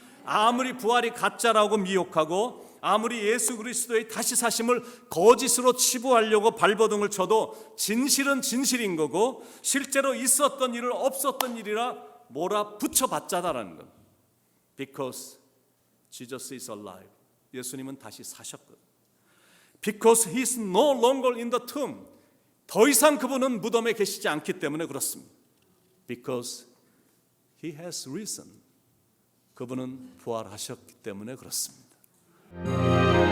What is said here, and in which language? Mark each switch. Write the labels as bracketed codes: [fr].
[ko] 아무리 부활이 가짜라고 미혹하고 아무리 예수 그리스도의 다시 사심을 거짓으로 치부하려고 발버둥을 쳐도 진실은 진실인 거고 실제로 있었던 일을 없었던 일이라 몰아붙여봤자다라는 것. [en] Because Jesus is alive. [ko] 예수님은 다시 사셨거든요. [en] Because he is no longer in the tomb. [ko] 더 이상 그분은 무덤에 계시지 않기 때문에 그렇습니다. [en] Because he has risen. [ko] 그분은 부활하셨기 때문에 그렇습니다.